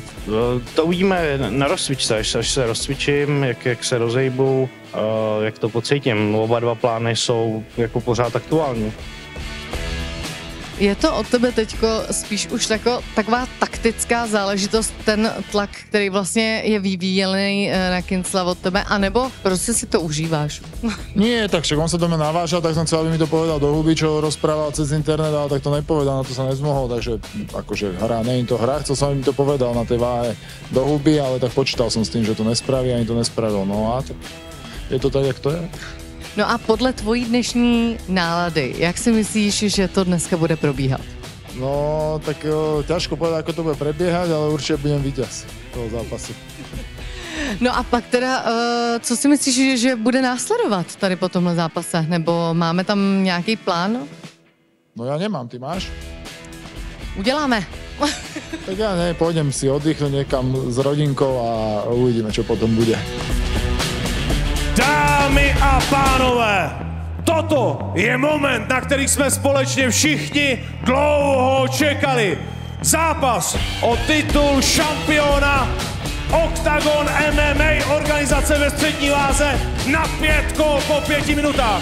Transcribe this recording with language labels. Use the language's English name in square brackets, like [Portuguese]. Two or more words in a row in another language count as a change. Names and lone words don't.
[Czech] To uvidíme na rozcvičce, až se rozcvičím, jak se rozejbu, jak to pocítím. Oba dva plány jsou jako pořád aktuální. Je to od tebe teďko spíš už taková taktická záležitost, ten tlak, který vlastně je vyvíjený na Kincla od tebe, anebo prostě si to užíváš? [Slovak] Nie, tak však on sa do mňa navážal, tak som chcel, aby mi to povedal do huby, čo rozprával cez internet, ale tak to nepovedal, na to sa nezmohol, takže akože hra, nie je to hra, chcel som, aby mi to povedal na tej váhe do huby, ale tak počítal som s tým, že to nespraví, ani to nespravil, no a tak je to tak, jak to je. [Czech] No a podle tvojí dnešní nálady, jak si myslíš, že to dneska bude probíhat? [Slovak] No, tak ťažko povedať, ako to bude prebiehať, ale určite budem víťaz toho zápasu. [Czech] No a pak teda, co si myslíš, že bude následovat tady po tomhle zápase? Nebo máme tam nějaký plán? [Slovak] No ja nemám, ty máš? [Czech] Uděláme. [Slovak] Tak ja ne, pôjdem si oddychnúť niekam s rodinkou a uvidíme, čo potom bude. [Czech] Dámy a pánové, toto je moment, na který jsme společně všichni dlouho čekali. zápas o titul šampiona Octagon MMA organizace ve střední váze na 5 kol po 5 minutách.